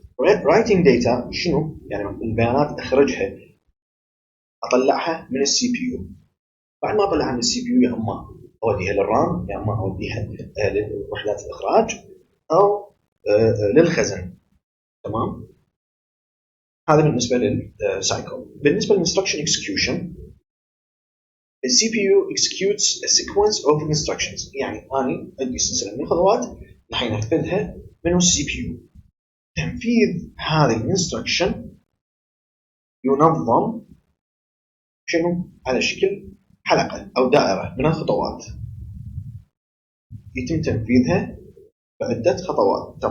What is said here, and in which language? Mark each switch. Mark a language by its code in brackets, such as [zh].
[en] writing data [ar] شنو؟ يعني البيانات أخرجها أطلعها من السي بي يو. بعد ما أطلعها من السي بي يو يا إما أوديها للرام يا إما أوديها لوحدات الإخراج أو للخزن. تمام؟ هذا بالنسبة للسايكل. بالنسبة [en] للinstruction execution the CPU executes a sequence of instructions. [ar] يعني أنا عندي سلسلة من الخطوات راح ينفذها من السي بي يو. تنفيذ هذه الانستركشن ينظم شنو؟ على شكل حلقة أو دائرة من الخطوات يتم تنفيذها بعدة خطوات.